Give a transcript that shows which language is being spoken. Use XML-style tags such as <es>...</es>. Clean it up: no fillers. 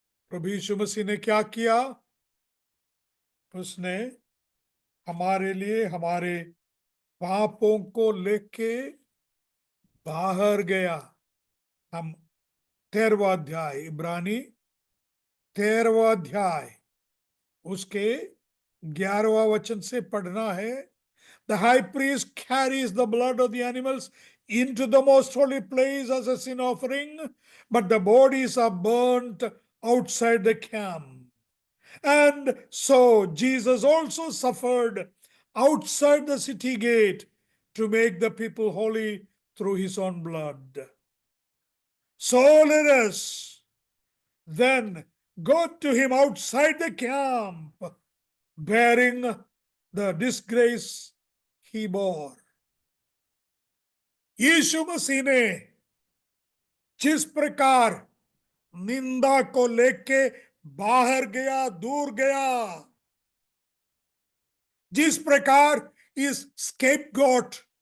<hi>प्रभु यीशु मसीह ने क्या किया? उसने हमारे लिए हमारे पापों को लेके बाहर गया। हम 13वां अध्याय, इब्रानी 13वां अध्याय उसके 11वां वचन से पढ़ना है।</hi> <en>The high priest carries the blood of the animals into the most holy place as a sin offering, but the bodies are burnt outside the camp. And so Jesus also suffered outside the city gate to make the people holy through his own blood. So let us then go to him outside the camp, bearing the disgrace he bore.</en> <hi>यीशु मसीह ने जिस प्रकार निंदा को लेके बाहर गया, दूर गया, जिस प्रकार इस स्केपगोट</hi>